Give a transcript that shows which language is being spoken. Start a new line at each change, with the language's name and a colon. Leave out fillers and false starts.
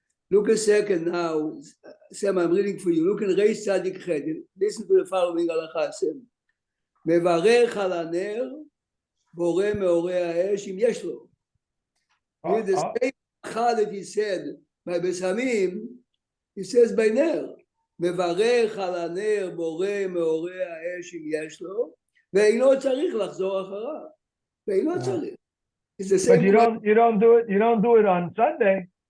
English: Look a second now. Sam, I'm reading for you. Look in Reish Tzadik Chet. Listen to the following halacha, Sam.
Hebrew: Mevarech al haner, boreh meoreh ha'esh im yesh lo.
English: With the same halacha that he said by Besamim, he says by ner.
Hebrew: מברך על הנר בורא מאורי האש אם יש לו, ואינו צריך לחזור אחריו. ואינו צריך.
English: It's the same. But you don't do it on Sunday.